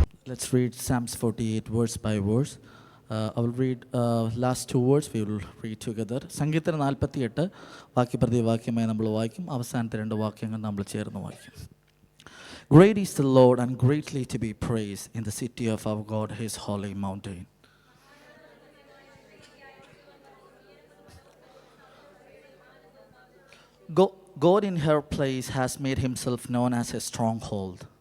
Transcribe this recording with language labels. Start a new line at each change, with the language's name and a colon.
English: Let's read Psalms 48 verse by verse. I will read last two words. We will read together.
Malayalam: സംഗീതം 48 വാക്യപ്രതി വാക്യമായി നമ്മൾ വായിക്കും. അവസാനത്തെ രണ്ട് വാക്യങ്ങൾ നമ്മൾ ചേർന്ന് വായിക്കും.
English: Great is the Lord and greatly to be praised in the city of our God, his holy mountain. God in her place has made himself known as a stronghold.